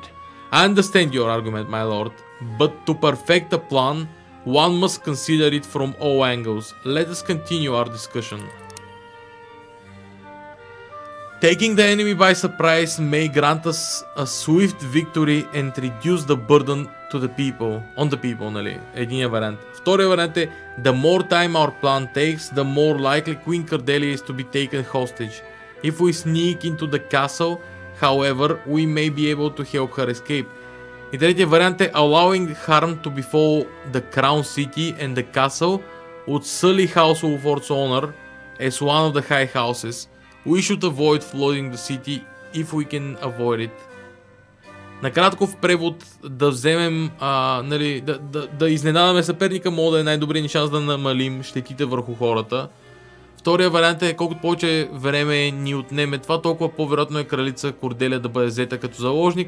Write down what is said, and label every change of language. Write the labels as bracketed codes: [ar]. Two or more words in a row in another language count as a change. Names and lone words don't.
[en] I understand your argument, my lord, but to perfect a plan, one must consider it from all angles. Let us continue our discussion. Taking the enemy by surprise may grant us a swift victory and reduce the burden on the people, [bg] нали? Единия вариант. Втория вариант е [en] the more time our plan takes, the more likely Queen Cordelia is to be taken hostage. If we sneak into the castle, however, we may be able to help her escape. [bg] И третия вариант е [en] allowing harm to befall the crown city and the castle would sully House Wolford's honor as one of the high houses. We should avoid flooding the city if we can avoid it. [bg] Накратко в превод да вземем, нали, да изненадаме съперника, може да е най-добрият ни шанс да намалим щетите върху хората. Втория вариант е колкото повече време ни отнеме това, толкова по-вероятно е кралица Корделия да бъде взета като заложник.